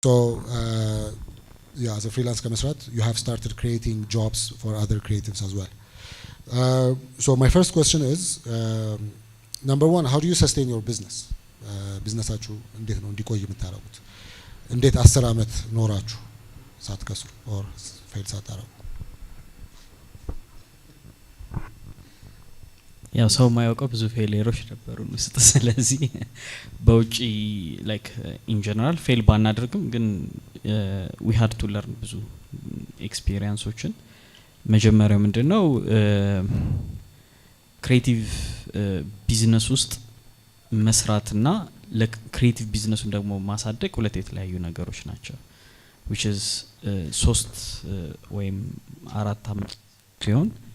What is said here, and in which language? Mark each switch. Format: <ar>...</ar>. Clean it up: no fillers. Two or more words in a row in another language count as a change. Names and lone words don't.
<en>So yeah, as a freelance ከመስራት you have started creating jobs for other creatives as well. So my first question is number one, how do you sustain your business?</en> <am>ቢዝነሳችሁ እንዴት ነው እንዲቆይ የምታረጉት? እንዴት 10 አመት ኖራችሁ ሳትከስሩ</am> <en>or fail</en> <am>ሳታረጉ? ያው ሰው ማያውቀው ብዙ ፌሊየሮች ነበሩ ውስጥ ስለዚህ በውጪ</am> <en>like in general</en> <am>ፌል ባናደርግም ግን</am> <en>we had to learn</en> <am>ብዙ ኤክስፒሪየንሶችን መጀመሪያው ምንድነው ክሬቲቭ ቢዝነስ ውስጥ መስራትና ለክሬቲቭ ቢዝነሱን ደግሞ ማሳደግ ሁለት የተለያዩ ነገሮች ናቸው</am> <en>which is</en> <am>3 ወይም 4 አመት ሲሆን</am>